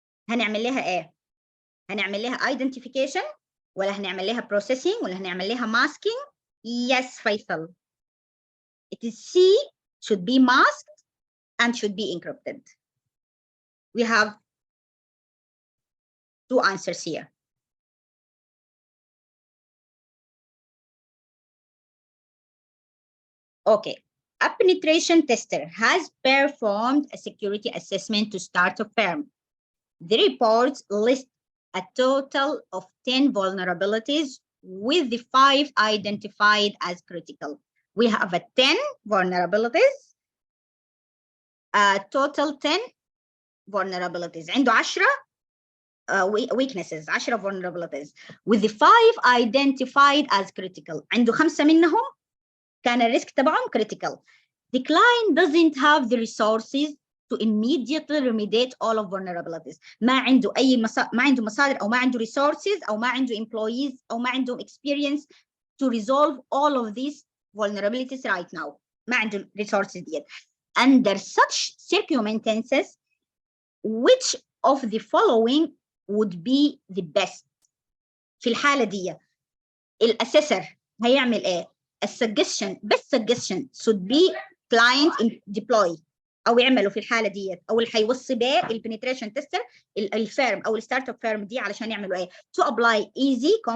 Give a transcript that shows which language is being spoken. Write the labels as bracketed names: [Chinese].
[Arabic] هنعمل لها ايه؟ هنعمل لها identification ولا هنعمل لها processing ولا هنعمل لها masking؟ [English] Yes, [Arabic] Faisal. [English] It is C, should be masked and should be encrypted. We have two answers here. Okay, a penetration tester has performed a security assessment to start a firm. The reports list a total of 10 vulnerabilities with the 5 identified as critical. We have a 10 vulnerabilities, total 10 vulnerabilities. [Arabic] عنده [English] 10 weaknesses, 10 vulnerabilities with the 5 identified as critical. [Arabic] عنده 5 منهم كان الريسك تبعهم critical. [English] The client doesn't have the resources to immediately remediate all of vulnerabilities. [Arabic] ما عنده ما عنده مصادر أو ما عنده resources أو ما عنده employees أو ما عنده experience [English] to resolve all of these vulnerabilities right now. [Arabic] ما عنده resources ديت. [English] Under such circumstances, which of the following would be the best? [Arabic] في الحالة دي الأسيسر هيعمل إيه؟ [English] best suggestion should be client deploy [Arabic] او يعملوا في الحاله ديت او اللي هيوصي بيه البنتريشن تيستر الفيرم او الستارت اب فيرم دي علشان يعملوا ايه؟ [English] to apply easy